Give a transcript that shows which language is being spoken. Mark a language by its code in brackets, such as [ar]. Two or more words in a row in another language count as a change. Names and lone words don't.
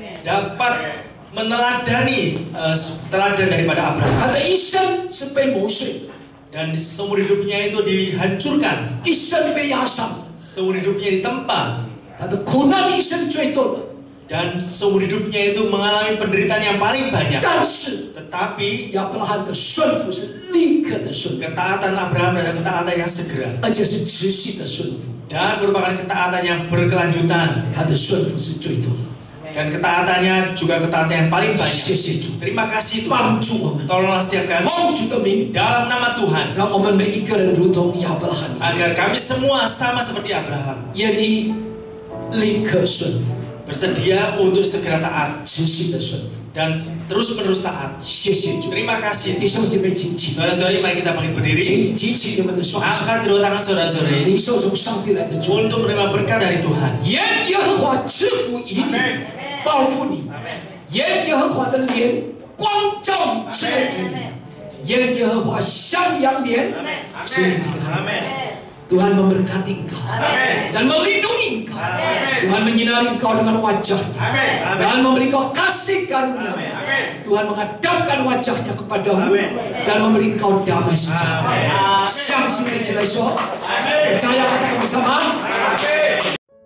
[id] dapat meneladani teladan daripada Abraham. [zh] 他的一生是被磨碎， [id] Dan seumur hidupnya itu dihancurkan, [zh] 一生被压伤， [id] seumur hidupnya ditempa, [zh] 他的苦难一生最多的。 [id] dan seumur hidupnya itu mengalami penderitaan yang paling banyak. [zh] 但是 [id] Tetapi [zh] 亚伯拉罕的顺服是立刻的顺服， [id] ketaatan Abraham adalah ketaatan yang segera [zh] 而且是持续的顺服。 [id] dan merupakan ketaatan yang berkelanjutan, [zh] 他的顺服是最多的。 [id] dan ketaatannya juga ketaatan yang paling [zh] 谢 [id] banyak. [zh] 谢主， [id] Terima kasih [zh] 帮 [id] Tuhan. [zh] 助我们， [id] Tolonglah setiap kami [zh] 奉主的名， [id] dalam nama Tuhan [zh] 让我们每一个人如同亚伯拉罕一样， [id] agar kami semua sama seperti Abraham, [zh] 愿意立刻顺服， [id] bersedia untuk segera taat [zh] 持续的顺服。 [id] dan terus menerus taat. [zh] 谢谢主， [id] Terima kasih. [zh] 弟兄姐妹，请起， [id] Saudara-saudari, mari kita bangkit berdiri. [zh] 请举起你们的双手， [id] Angkat kedua tangan saudara-saudari [zh] 领受从上帝来的祝福。 [id] untuk menerima berkat dari Tuhan. [zh] 愿耶和华赐福于你，报复你；愿耶和华的脸光照你，赐恩于你；愿耶和华向阳脸，使你平安。 [id] Tuhan memberkati engkau dan melindungi engkau. Tuhan menyinari engkau dengan wajahnya dan memberi engkau kasih karunia. Tuhan menghadapkan wajahnya kepadamu dan memberi engkau damai sejahtera. [zh] 相信一起来说， [id] percaya kata bersama.